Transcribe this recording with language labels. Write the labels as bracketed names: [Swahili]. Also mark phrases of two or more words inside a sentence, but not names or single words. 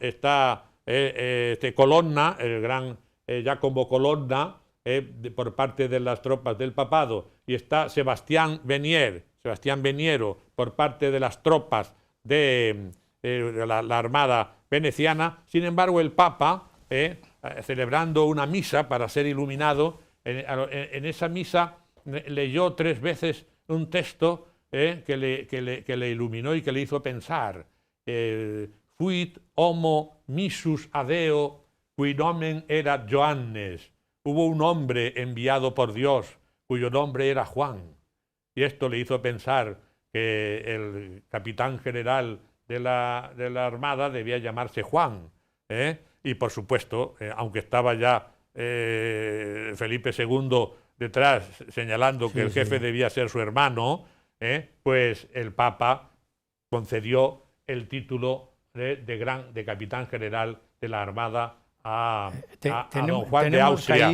[Spanish] Está Colonna, el gran Giacomo Colonna, por parte de las tropas del papado, y está Sebastián Veniero, por parte de las tropas de la Armada veneciana. Sin embargo, el Papa, celebrando una misa para ser iluminado, en esa misa leyó 3 veces un texto que le iluminó y que le hizo pensar. [Latin] Fuit homo missus adeo, qui nomen erat Johannes. [Spanish] Hubo un hombre enviado por Dios, cuyo nombre era Juan. Y esto le hizo pensar que el capitán general de la Armada debía llamarse Juan. Y por supuesto, aunque estaba ya Felipe II detrás señalando que el jefe debía ser su hermano, pues el Papa concedió el título de capitán general de la Armada a don Juan de Austria.